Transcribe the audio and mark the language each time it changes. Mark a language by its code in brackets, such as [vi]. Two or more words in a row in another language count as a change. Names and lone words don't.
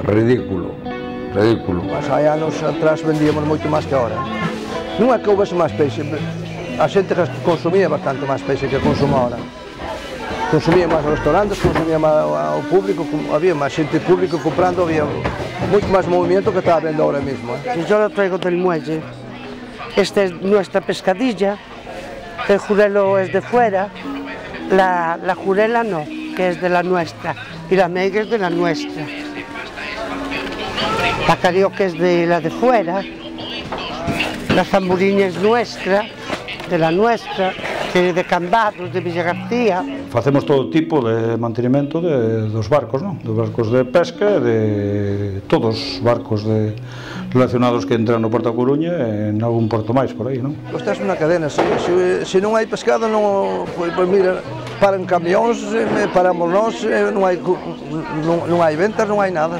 [gl] Hai anos atrás vendíamos moito máis que ahora. Non é que houvese máis peixe, a xente consumía bastante máis peixe que consuma ahora. Consumía máis os restaurantes, consumía máis o público, había máis xente público comprando, había moito máis movimiento que está vendo [es] ahora mismo. Yo lo traigo del muelle. Esta es nuestra pescadilla, el jurelo es de fuera, la jurela no, que es de la nuestra, y la meiga es de la nuestra. La carioca es de la de fuera, la zamburiña es nuestra, de la nuestra, de Cambados, de Villa García. [gl] Facemos todo tipo de mantenimento dos barcos, non? Dos barcos de pesca, de todos os barcos relacionados que entran no Porto da Coruña e en algún porto máis por aí, non? Esta é unha cadena, se non hai pescado, pois mira, paran camións, paramos nós, non hai ventas, non hai nada.